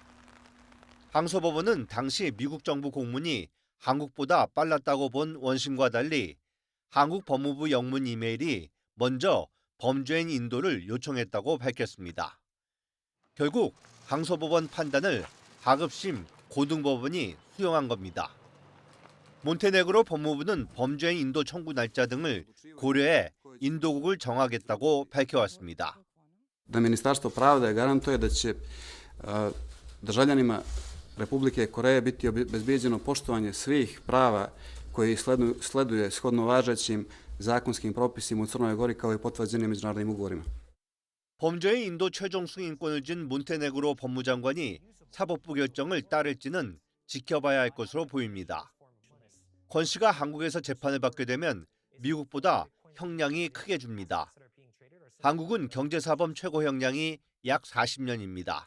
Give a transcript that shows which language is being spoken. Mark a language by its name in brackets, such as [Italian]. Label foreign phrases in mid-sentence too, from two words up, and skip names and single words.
[Korean] 항소법원은 당시 미국 정부 공문이 한국보다 빨랐다고 본 원심과 달리 한국 법무부 영문 이메일이 먼저 범죄인 인도를 요청했다고 밝혔습니다. 결국 항소법원 판단을 하급심 고등법원이 수용한 겁니다. 몬테네그로 법무부는 범죄인 인도 청구 날짜 등을 고려해 인도국을 정하겠다고 밝혀왔습니다. [Serbian] Ministarstvo pravde garantuje da će državljanima Republike Koreje biti obezbeđeno poštovanje svih prava koji sleduje shodno važećim zakonskim propisima u Crnoj Gori kao i potvrđenim međunarodnim ugovorima. [Korean] 범죄인 인도 최종 승인권을 진 몬테네그로 법무장관이 사법부 결정을 따를지는 지켜봐야 할 것으로 보입니다. 권 씨가 한국에서 재판을 받게 되면 미국보다 형량이 크게 줍니다. 한국은 경제사범 최고 형량이 약 40년입니다.